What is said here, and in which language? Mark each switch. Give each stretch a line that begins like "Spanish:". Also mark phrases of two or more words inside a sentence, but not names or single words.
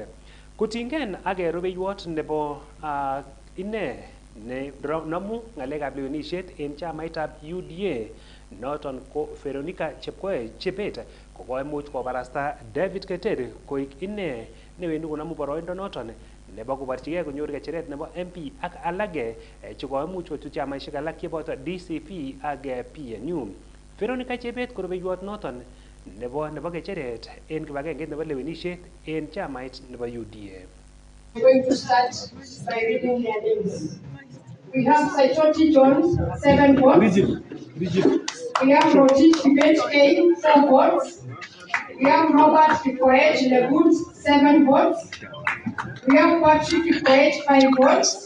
Kipsigis: Kotinygei ak rubeiwot nebo ine ne namu ngalekab lewenisiet en chamaitab UDA noton ko Veronica Chebet kokoimuch kobarasta David Keter koik ine newendi konamu boroindo noton nebo koborchigei konyor kecheret nebo MP ak alage chekoimuch kochut chamaisiek alak cheboto DCP ak PNU. Veronica Chebet ko rubeiwot noton nebo kecheret en kibagengeit nebo lewenisiet en chamait nebo UDA.
English: We're going to start by reading their names. We have Saitoti John, 7 votes. We have Rotich Kibet K, 4 votes. We have Robert Koech Lebut, 7 votes. We have Patrick Koech, 5 votes.